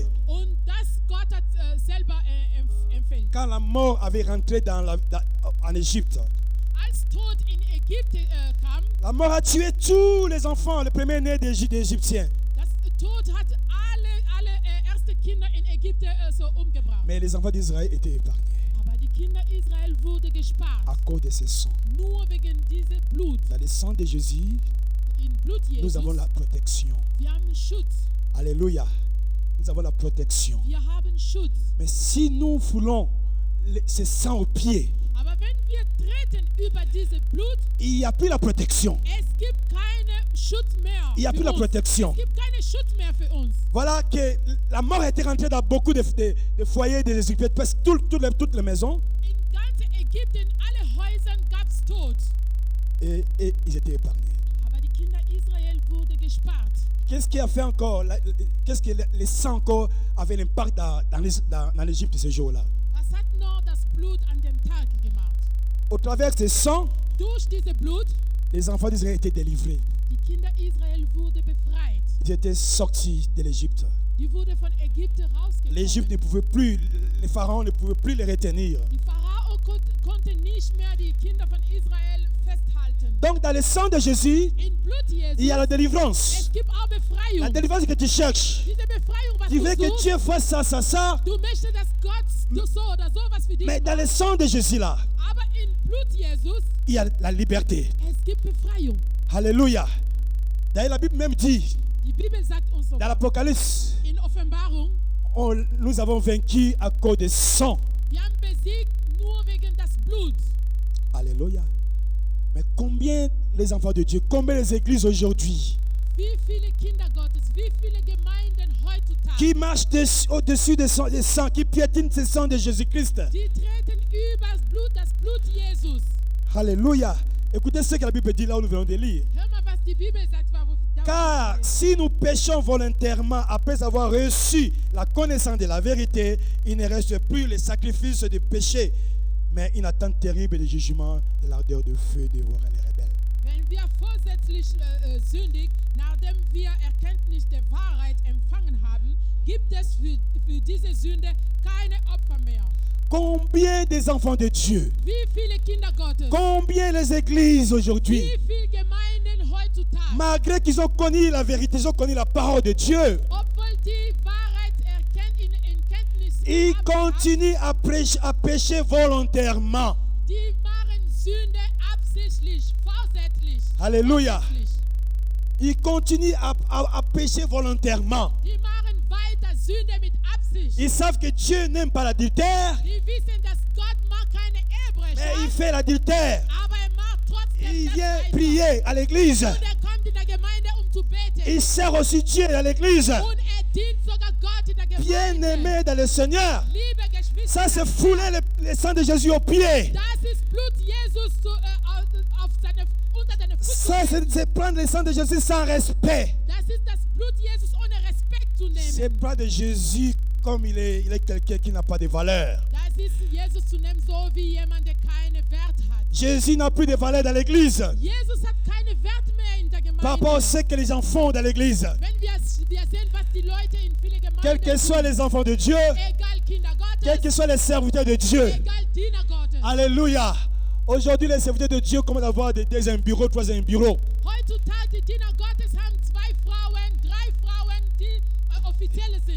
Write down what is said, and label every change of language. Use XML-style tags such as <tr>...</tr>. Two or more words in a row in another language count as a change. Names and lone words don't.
<de>Und das Gott hat selber empfiehlt.</de> <fr>Quand la mort avait rentré en Égypte,</fr> <de>Als Tod in Ägypten kam,</de> <fr>la mort a tué tous les enfants, les premiers-nés des Égyptiens.</fr> <de>das Tod hat alle erste Kinder in Ägypten umgebracht.</de> <fr>Mais les enfants d'Israël étaient épargnés</fr> <de>Aber die Kinder Israel wurden gespart.</de> <fr>à cause de ce sang.</fr> <de>Nur wegen diesem Blut.</de> <fr>Dans le sang de Jésus,</fr> <de>In Blut Jesus,</de> <fr>nous avons la protection.</fr> <de>wir haben Schutz.</de> <fr>Alléluia. Nous avons la protection.</fr> <de>Wir haben Schutz.</de> <fr>Mais si nous foulons ce sang aux pieds,</fr> <de>Aber wenn wir treten über dieses Blut,</de> <fr>il n'y a plus la protection.</fr> <de>es gibt keinen Schutz mehr</de> <fr>Il n'y a plus</fr> <de>für</de> <fr>la</fr> <de>uns.</de> <fr>protection.</fr> <de>Es gibt keinen Schutz mehr für uns.</de> <fr>Voilà que la mort était rentrée dans beaucoup de foyers des Égyptiens, presque toutes les maisons,</fr> <de>In ganz Ägypten, alle Häusern gab es Tod.</de> <fr>et ils étaient épargnés.</fr> <de>Aber die Kinder Israel wurden gespart.</de> <fr>Qu'est-ce qui a fait encore, qu'est-ce que le sang encore avait l'impact dans l'Égypte ce jour-là?</fr> <de>Was hat noch das Blut an dem Tag gemacht?</de> <fr>Au travers de ce sang,</fr> <de>Durch dieses Blut,</de> <fr>les enfants d'Israël étaient délivrés.</fr> <de>die Kinder Israel wurden befreit.</de> <fr>Ils étaient sortis de l'Égypte.</fr> <de>Die wurden von Ägypten</de> <fr>L'Égypte</fr> <de>rausgekommen.</de> <fr>ne pouvait plus, les pharaons ne pouvaient plus les retenir.</fr> <de>Die Pharao konnte nicht mehr die Kinder von Israel festhalten.</de> <fr>Donc dans le sang de Jésus,</fr> <de>In Blut</de> <fr>il y a</fr> <de>Jesus,</de> <fr>la délivrance.</fr> <de>es gibt auch</de> <fr>La</fr> <de>Befreiung.</de> <fr>délivrance que tu cherches.</fr> <de>Diese Befreiung, was</de> <fr>Tu veux</fr> <de>du</de> <fr>que</fr> <de>suchst,</de> <fr>Dieu fasse ça.</fr> <de>du möchtest, dass Gott so oder so was für dich</de> <fr>Mais dans</fr> <de>macht.</de> <fr>le sang de Jésus là,</fr> <de>Aber in Blut Jesus,</de> <fr>il y a la liberté.</fr> <de>es gibt Befreiung.</de> <fr>Alléluia. D'ailleurs, la Bible même dit,</fr> <de>Die Bibel sagt uns</de> <fr>dans</fr> <de>sogar</de> <fr>l'Apocalypse,</fr> <de>in Offenbarung,</de> <fr>nous avons vaincu à cause du sang.</fr> <de>wir haben besiegt nur wegen das Blut.</de> <fr>Alléluia. Mais combien les enfants de Dieu, combien les églises aujourd'hui</fr> <de>Wie viele Kinder Gottes, wie viele Gemeinden heutzutage,</de> <fr>qui marchent au-dessus des sang, qui piétinent ce sang de Jésus-Christ.</fr> <de>die treten übers Blut, das Blut Jesus.</de> <fr>Alléluia. Écoutez ce que la Bible dit là où nous venons de lire.</fr> <de>Hör mal, was die Bibel sagt.</de> <fr>Car si nous péchons volontairement après avoir reçu la connaissance de la vérité, il ne reste plus le sacrifice de péché, mais une attente terrible de jugement de l'ardeur de feu dévorant les rebelles.</fr> <de>Wenn wir vorsätzlich sündigen, nachdem wir Erkenntnis der Wahrheit empfangen haben, gibt es für diese Sünde keine Opfer mehr.</de> <fr>Combien des enfants de Dieu,</fr> <de>Wie viele Kinder Gottes,</de> <fr>combien les églises aujourd'hui,</fr> <de>wie viele Gemeinden heutzutage,</de> <fr>malgré qu'ils ont connu la vérité, ils ont connu la parole de Dieu,</fr> <de>obwohl die Wahrheit in Kenntnis</de> <fr>ils</fr> <de>haben,</de> <fr>continuent à pécher volontairement.</fr> <de>die machen Sünde absichtlich, vorsätzlich.</de> <fr>Alléluia.</fr> <de>Absichtlich.</de> <fr>Ils continuent à pécher volontairement.</fr> <de>Die machen weiter Sünde mit Absicht.</de> <fr>Ils savent que Dieu n'aime pas l'adultère,</fr> <de>Die wissen, dass Gott mag keine</de> <fr>mais il</fr> <de>Ehebrecher,</de> <fr>fait l'adultère.</fr> <de>aber macht trotzdem lebt</de> <fr>Il</fr> <de>das</de> <fr>vient</fr> <de>weiter.</de> <fr>prier à l'église.</fr> <de>Und kommt in der Gemeinde, zu beten.</de> <fr>Il sert aussi Dieu à l'église.</fr> <de>Und dient sogar Gott in der Gemeinde.</de> <fr>Bien-aimé dans le Seigneur.</fr> <de>Liebe Geschwister,</de> <fr>Ça, c'est fouler le sang de Jésus aux pieds.</fr> <de>das ist Blut Jesus unter seine</de> <fr>Ça,</fr> <de>Füße.</de> <fr>c'est prendre le sang de Jésus sans respect.</fr> <de>Das ist das Blut Jesus ohne Respekt zu nehmen.</de> <fr>C'est pas de Jésus comme il est quelqu'un qui n'a pas de valeur.</fr> <de>Das ist Jesus zu nehmen, so wie jemand, der keine Wert hat.</de> <fr>Jésus n'a plus de valeur dans l'église.</fr> <de>Jesus hat keine Wert mehr in der Gemeinde.</de> <fr>Par rapport à ce que les gens font dans l'église.</fr> <de>Wenn wir sehen, was die Leute in viele Gemeinden</de> <fr>Quels que soient les enfants de Dieu,</fr> <de>egal Kinder Gottes,</de> <fr>quels que soient les serviteurs de Dieu.</fr> <de>egal Diener Gottes.</de> <fr>Alléluia. Aujourd'hui, les serviteurs de Dieu commencent à avoir des deuxième bureau, troisième bureau.</fr> <de>Heutzutage, die Diener Gottes haben 2 Frauen, 3 Frauen, die offizielle sind.</de>